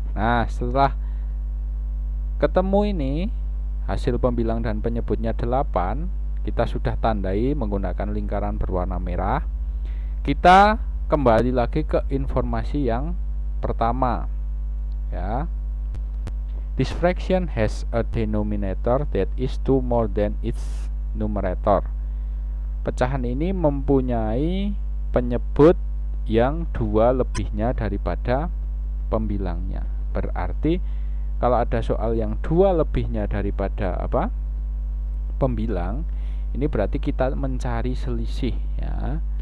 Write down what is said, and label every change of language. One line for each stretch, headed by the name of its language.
Indonesian: Nah, setelah ketemu ini, hasil pembilang dan penyebutnya 8, kita sudah tandai menggunakan lingkaran berwarna merah. Kita kembali lagi ke informasi yang pertama. Ya.
English: This fraction has a denominator that is 2 more than its numerator.
Indonesian: Pecahan ini mempunyai penyebut yang 2 lebihnya daripada pembilangnya. Berarti kalau ada soal yang 2 lebihnya daripada apa? Pembilang, ini berarti kita mencari selisih, ya.